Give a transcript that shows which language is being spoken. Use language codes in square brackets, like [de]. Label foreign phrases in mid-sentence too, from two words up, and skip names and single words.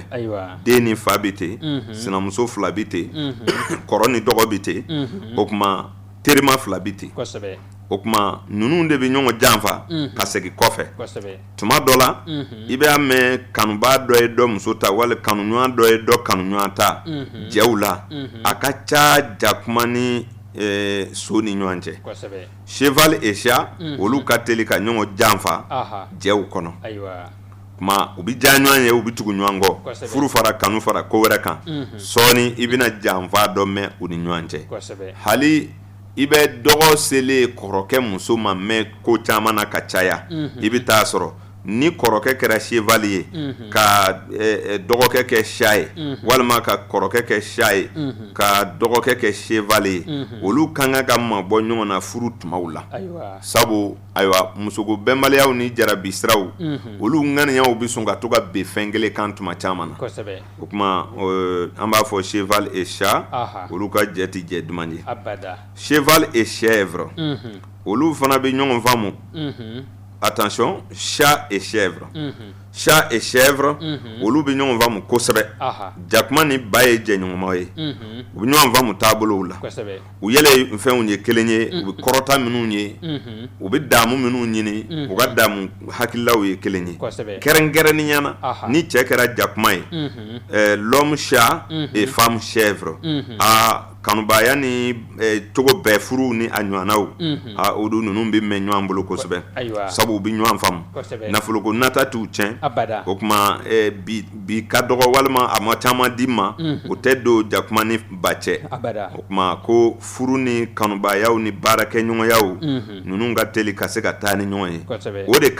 [bm] den ni fa bɛ ten sinamuso fila bɛ ten kɔrɔ ni dɔgɔ bɛ ten o tuma terima fila bɛ ten o tuma ninnu de bɛ ɲɔgɔn janfa ka segin kɔfɛ tuma dɔ la I b'a mɛn kanubaa dɔ ye dɔ muso ta wali kanuɲɔgɔn dɔ ye dɔ kanuɲɔgɔn ta jɛw la a ka ca jakuma ni so ni ɲɔgɔn cɛ [fr] cheval et [bm] chat olu ka teli ka ɲɔgɔn janfa jɛw kɔnɔ kuma u bɛ ja ɲɔgɔn ye u bɛ tugu ɲɔgɔn kɔ furu fara kanu fara ko wɛrɛ kan sɔɔni I bɛna janfa dɔ mɛn u ni ɲɔgɔn cɛ hali I bɛ dɔgɔ selen kɔrɔkɛ muso ma mɛn ko caman na ka caya I bɛ taa sɔrɔ ni kɔrɔkɛ kɛra cheval ye ka dɔgɔkɛ kɛ chat ye walima ka kɔrɔkɛ kɛ chat ye ka dɔgɔkɛ kɛ cheval ye olu kan ka mabɔ ɲɔgɔn na furu tumaw la sabu ayiwa musoko bɛnbaliyaw ni jarabi siraw olu ŋaniyaw bɛ sɔn ka to ka ben fɛn kelen kan tuma caman na o kuma an b'a fɔ [fr] cheval et chat [bm] olu ka jɛ tɛ jɛ duman ye [fr] cheval et chèvre [bm] olu fana bɛ ɲɔgɔn faamu [fr] attention chat et chèvre chat et chèvre [bm] olu bɛ ɲɔgɔn faamu kosɛbɛ jakuma ni ba ye jɛɲɔgɔnma ye u bɛ ɲɔgɔn faamu taabolow la u yɛlɛ fɛnw ye kelen ye u bɛ kɔrɔta minnu ye u bɛ daamu minnu ɲini u ka daamu hakililaw ye kelen ye kɛrɛnkɛrɛnnenya na ni cɛ kɛra jakuma ye [fr] l'homme chat et femme chèvre [bm] kanubaya ni cogo bɛɛ furu ni a ɲɔgɔnnaw olu ninnu bɛ mɛn ɲɔgɔn bolo kosɛbɛ sabu u bɛ ɲɔgɔn faamu nafoloko nata t'u tiɲɛ o tuma bi ka dɔgɔ walima a ma caman di ma o tɛ don jakuma ni ba cɛ o tuma ko furu ni kanubayaw ni baarakɛɲɔgɔnyaw ninnu ka teli ka se ka taa ni ɲɔgɔn ye o de